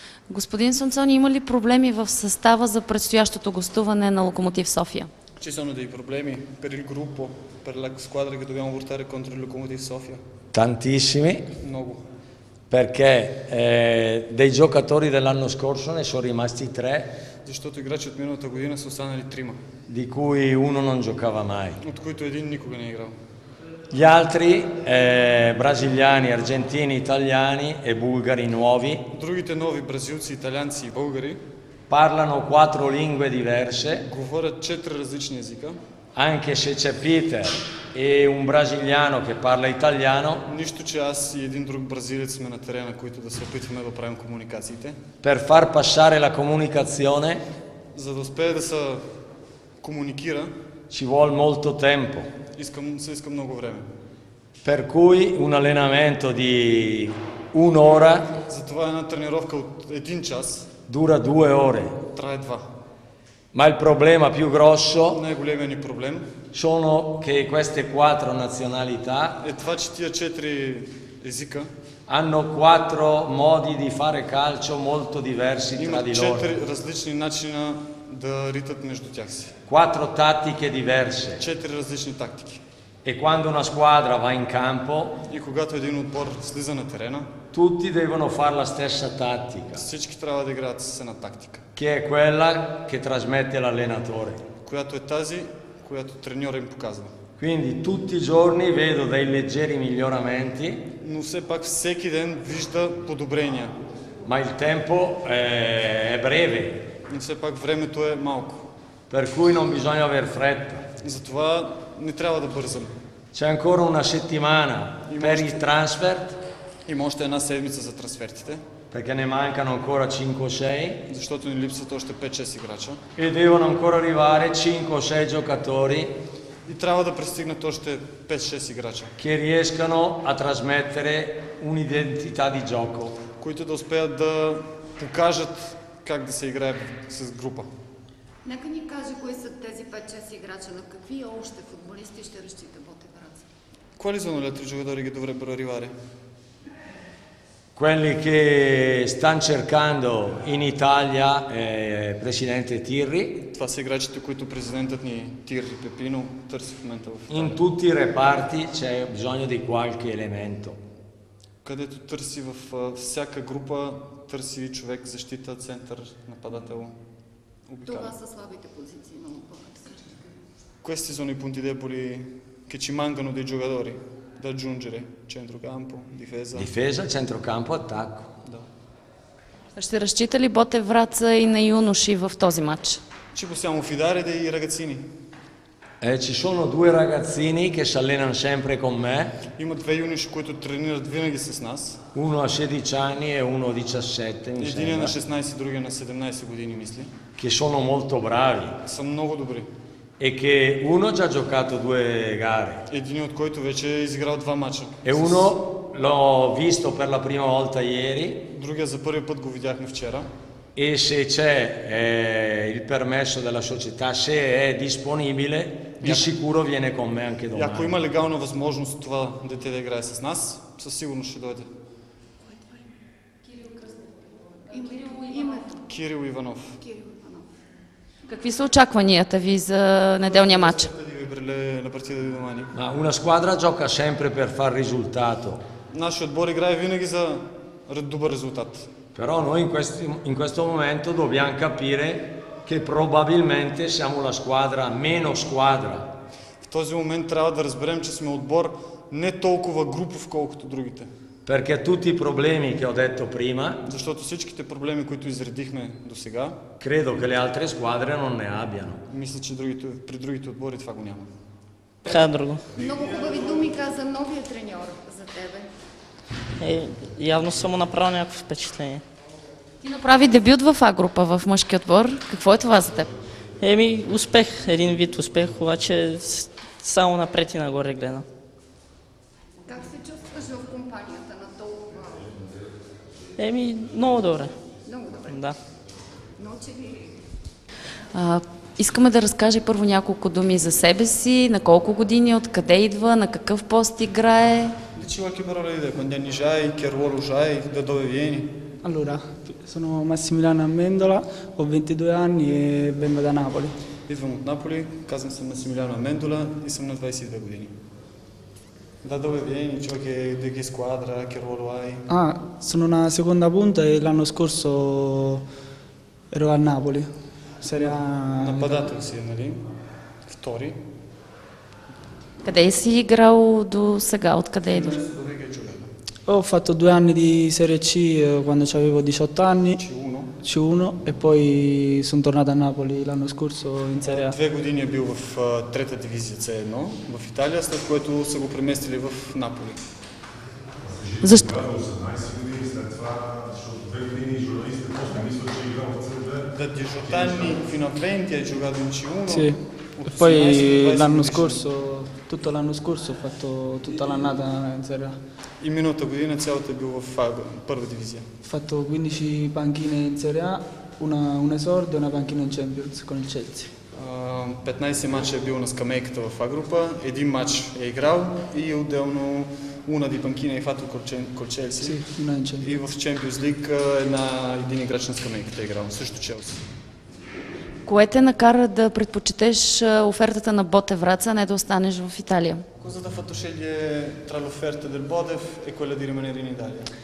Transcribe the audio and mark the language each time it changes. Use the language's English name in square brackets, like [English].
[Bulgarian] Господин Сонцони, има ли проблеми в състава за предстоящото гостуване на Локомотив София? [Italian] Ci sono dei problemi per il gruppo, per la squadra che dobbiamo portare contro il Lokomotiv Sofia? Tantissimi, [Bulgarian] Много. [Italian] perché dei giocatori dell'anno scorso ne sono rimasti 3, [Bulgarian] Защото играчи от миналата година са останали 3, [Italian] di cui uno non giocava mai. [Bulgarian] от които един никога не е играл. [Italian] Gli altri, brasiliani, argentini, italiani e bulgari nuovi, [Bulgarian] Другите нови бразилци, италианци и българи [Italian] parlano 4 lingue diverse, [Bulgarian] говорят 4 различни езика. [Italian] anche se c'è Peter e un brasiliano che parla italiano, [Bulgarian] Нищо, че аз и един друг бразилец сме на терена, които да се опитваме да правим комуникациите. [Italian] per far passare la comunicazione [Bulgarian] За да успее да се комуникира, [Italian] ci vuole molto tempo. [Bulgarian] се иска много време. [Italian] Per cui un allenamento di un'ora [Bulgarian] Затова една тренировка от 1 час [Italian] dura 2 ore. [Bulgarian] трае 2. [Italian] Ma il problema più grosso [Bulgarian] Най-големият ни проблем [Italian] sono che queste 4 nazionalità [Bulgarian] е това, че тия 4 езика [Italian] hanno 4 modi di fare calcio molto diversi tra [Bulgarian] имат [Italian] di loro, [Bulgarian] 4 различни начина да ритат между тях си. [Italian] 4 tattiche diverse. [Bulgarian] 4 различни тактики. [Italian] E quando una squadra va in campo, [Bulgarian] И когато един отбор слиза на терена, [Italian] tutti devono fare la stessa tattica, [Bulgarian] всички трябва да играят с една тактика, [Italian] che è quella che trasmette l'allenatore. [Bulgarian] която е тази, която треньора им показва. [Italian] Quindi tutti i giorni vedo dei leggeri miglioramenti, [Bulgarian] Но все пак всеки ден вижда подобрения. [Italian] ma il tempo è breve, [Bulgarian] Но все пак времето е малко. [Italian] per cui non bisogna aver fretta. [Bulgarian] Затова не трябва да бързаме. [Italian] C'è ancora una settimana per il transfer, [Bulgarian] Има още една седмица за трансфертите, [Italian] perché ne mancano ancora 5-6 [Bulgarian] защото ни липсват още 5-6 играча. [Italian] e devono ancora arrivare 5-6 giocatori [Bulgarian] И трябва да пристигнат още 5-6 играча, [Italian] che riescano a trasmettere un'identità di gioco. [Bulgarian] които да успеят да покажат как да се играе с група. Нека ни каже кои са тези 5-6 играча, на какви още футболисти ще разчита Ботев Враца? [Italian] Quali sono gli altri giocatori che dovrebbero arrivare? Quelli che stanno cercando in Italia Presidente Tirri, [Bulgarian] Това са играчите, които президентът ни Тирри Пепино търси в момента в Италия. [Italian] in tutti i reparti c'è bisogno di qualche elemento. [Bulgarian] Където търси в всяка група, търси човек, защита, център, нападател. Това са слабите позиции на отбора. [Italian] Questi sono i punti deboli che ci mancano dei giocatori da aggiungere: centrocampo, difesa. Difesa, centrocampo, attacco. [Bulgarian] Да. Ще разчита ли Ботев Враца и на юноши в този матч? [Italian] Ci possiamo fidare dei ragazzini. Ci sono 2 ragazzini che si allenano sempre con me, [Bulgarian] Има 2 юноши, които тренират винаги с нас. [Italian] uno a 16 anni e uno a 17, mi [Bulgarian] Един е на [Italian] sembra, [Bulgarian] 16, другия на 17 години, мисля. [Italian] che sono molto bravi [Bulgarian] Са много добри. [Italian] e che uno ha già giocato 2 gare [Bulgarian] Един от който вече е изиграл 2 мача. [Italian] e uno l'ho visto per la prima volta ieri [Bulgarian] Другия за първи път го видяхме вчера. [Italian] e se c'è il permesso della società, se è disponibile, di sicuro viene con me anche [Bulgarian] И ако [Italian] domani. [Bulgarian] има легална възможност това дете да играе с нас, със сигурност ще дойде. Името. Кирил Иванов. Кирил Иванов. Какви са очакванията ви за неделния матч? [Italian] La partita di domani. Ma una squadra gioca sempre per far risultato, [Bulgarian] Нашият отбор играе винаги за добър резултат. [Italian] però noi in questo momento dobbiamo capire che probabilmente siamo la squadra meno squadra. [Bulgarian] В този момент трябва да разберем, че сме отбор не толкова групов, колкото другите. [Italian] Perché tutti i problemi che ho detto prima, [Bulgarian] Защото всичките проблеми, които изредихме до сега, [Italian] credo che le altre squadre non ne abbiano. [Bulgarian] мисля, че при другите отбори това го няма. Така друго. Много хубави думи каза новия треньор за тебе. Явно съм му направил някакво впечатление. Ти направи дебют в А-група, в мъжки отбор. Какво е това за теб? Успех, един вид успех, обаче само напред и нагоре гледам. Как се чувстваш в компанията на толкова? Много добре. Много добре. Да. Научи ли? Искаме да разкаже първо няколко думи за себе си, на колко години, откъде идва, на какъв пост играе. [Italian] Diciamo che parole dite, quando anni c'hai, che ruolo c'hai, da dove vieni? Allora, sono Massimiliano Amendola, ho 22 anni e vengo da Napoli. [Bulgarian] Идвам от Наполи, казвам се Масимилиано Амендола и съм на 22 години. [Italian] Da dove vieni? Giochi di che squadra? Che ruolo hai? Sono una seconda punta e l'anno scorso ero a Napoli. Serie A. [Bulgarian] Нападател си, нали? Втори. Къде си играл до сега? Откъде идваш? [Italian] Dove che hai giocato? Ho fatto 2 anni di Serie C quando avevo 18 anni, C1. C1, e poi sono tornato a Napoli l'anno scorso in Serie A. [Bulgarian] 2 години е бил в трета дивизия C1 в Италия, след което са го преместили в Наполи. Защо? 18 години след това, защото 2 години журналист, после мисля, че играл в C2. [Italian] Da 18 anni fino a 20 hai giocato in C1. Sì. [Bulgarian] От [Italian] E poi [Bulgarian] 18 до 20 [Italian] l'anno [Bulgarian] годишни. [Italian] scorso, tutto l'anno scorso ho fatto tutta l'annata in Serie A. [Bulgarian] И миналата година цялата е бил в първа дивизия. [Italian] Ho fatto 15 panchine in Serie A, un esordio e una panchina in Champions con il Chelsea. [Bulgarian] 15 мача е бил на скамейката в А-група, един матч е играл и отделно [Italian] una di panchina hai fatto col Chelsea. Sì, una in Champions. [Bulgarian] И в Champions League един играч на скамейката е играл, също Челси. Кое те накара да предпочетеш офертата на Ботев Враца, а не да останеш в Италия? [Italian] Cosa ti ha fatto scegliere tra l'offerta del Bodev e quella di rimanere in Italia?